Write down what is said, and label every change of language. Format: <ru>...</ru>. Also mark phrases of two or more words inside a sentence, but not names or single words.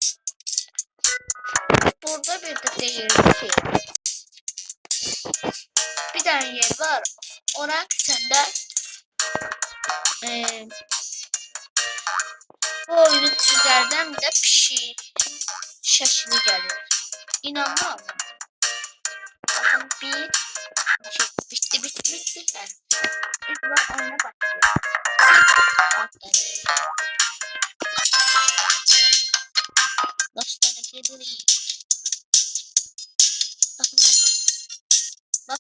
<az>Burada bir də deyirdi ki, bir dənə yer var. Ona küçəndə bu oyunun sizlərdən bir də pişiyin şəkli gəlir.</az> <tr>İnanmam. Bakın 1, 2, bitti. Yani. İlk bak oyuna başlıyor. Dostlara gelirim. Bakın. Bak.</tr>